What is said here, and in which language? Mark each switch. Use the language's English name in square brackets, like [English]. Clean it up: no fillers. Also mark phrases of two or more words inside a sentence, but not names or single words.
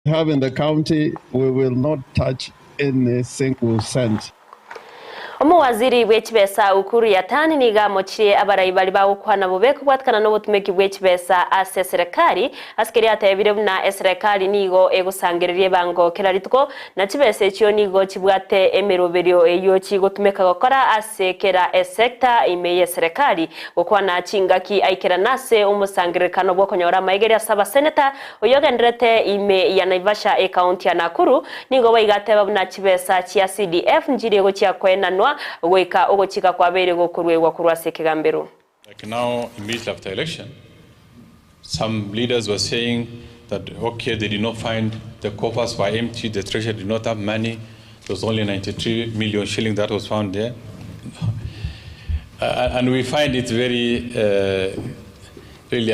[English] have in the county, we will not touch any single cent. [Gusii] Omuwaziri w'ekibesa Ukur Yattan niga mochire abarayi bali bawukwana bubeko bwatkana n'obutumeki bw'ekibesa ase serikali asikeri atebire buna serikali nigo egusangiririe bango kerarituko na kibesa ekyo nigo kibwate emeroberio eyo kigotumeka gukora ase kera sector imeye serikali okwana chingaki aikera nase umusangiririkano bwo konyora maigeri asaba senator oyogenderete ime ya Naivasha county ya Nakuru nigo bayigateba buna kibesa kya CDF njiri go kyakwenanwa weka ogochika kwabere gokurwegwa kurwase kigambero. [English] Like now, immediately after election, some leaders were saying that okay, they did not find the coffers were empty, the treasury did not have money. There was only 93 million shillings that was found there, and we find it very really.